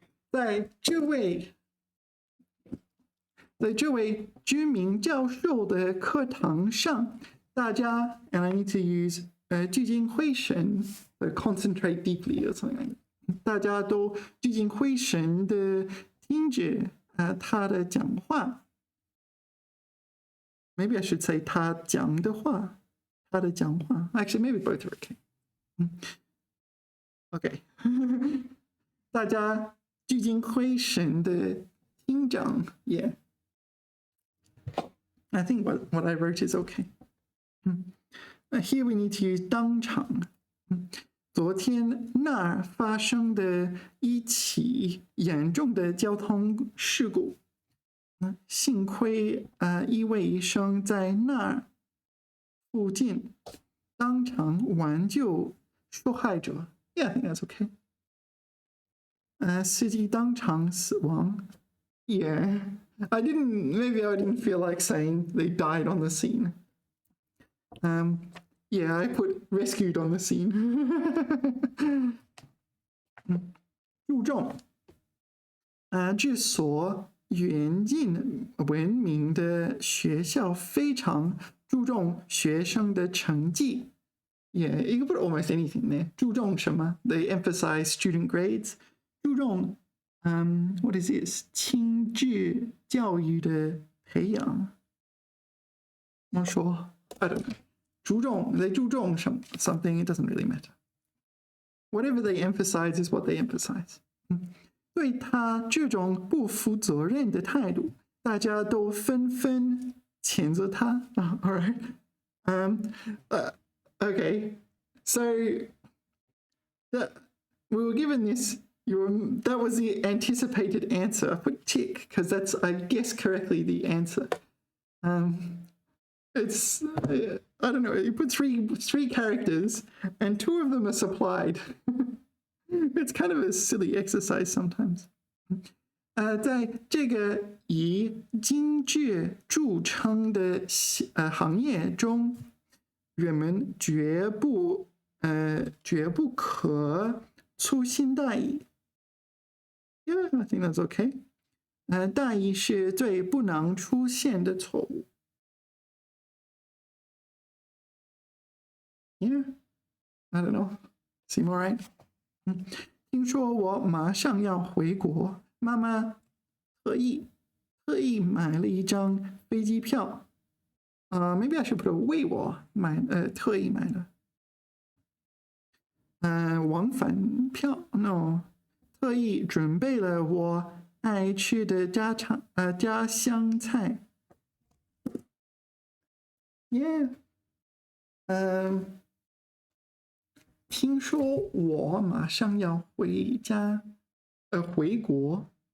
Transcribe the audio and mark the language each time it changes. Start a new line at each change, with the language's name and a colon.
Chinese: 在这位知名教授的课堂上，大家
English: and I need to use 聚精会神 so concentrate deeply or something like that.
Chinese: 大家都聚精会神的听着他的讲话。
English: Maybe I should say
Chinese: 他讲的话，他的讲话。
English: Actually, maybe both are okay.
Chinese: Okay. 大家聚精会神的厅长 yeah.
English: I think what I wrote is okay. Here we need to use 当场。
Chinese: 昨天那儿发生的一起严重的交通事故，幸亏一位医生在那儿附近当场挽救受害者。
English: Yeah, I think that's okay.
Chinese: 司机当场死亡。
English: Yeah, maybe I didn't feel like saying they died on the scene. Yeah, I put rescued on the scene.
Chinese: 注重这所远近闻名的学校非常注重学生的成绩。
English: Yeah, you can put almost anything there.
Chinese: 注重什么
English: They emphasize student grades. 注重what is this?
Chinese: 亲智教育的培养。我说
English: I don't know. they 注重 something, it doesn't really matter. Whatever they emphasize is what they emphasize.
Chinese: 对他这种不负责任的态度，大家都纷纷谴责他。
English: All right. Okay. So we were given this. That was the anticipated answer. I put tick because that's, I guess, correctly the answer. It's I don't know. You put three characters, and two of them are supplied. It's kind of a silly exercise sometimes.
Chinese: 在这个以精致著称的行业中，人们绝不可粗心大意。
English: Yeah, I think that's okay.
Chinese: 大意是最不能出现的错误。
English: Yeah, I don't know. Seem alright?
Chinese: 听说我马上要回国，妈妈特意买了一张飞机票。
English: Maybe I should put
Chinese: 为我买特意买的。往返票 No， 特意准备了我爱吃的家乡菜。 Yeah， 听说我马上要回国。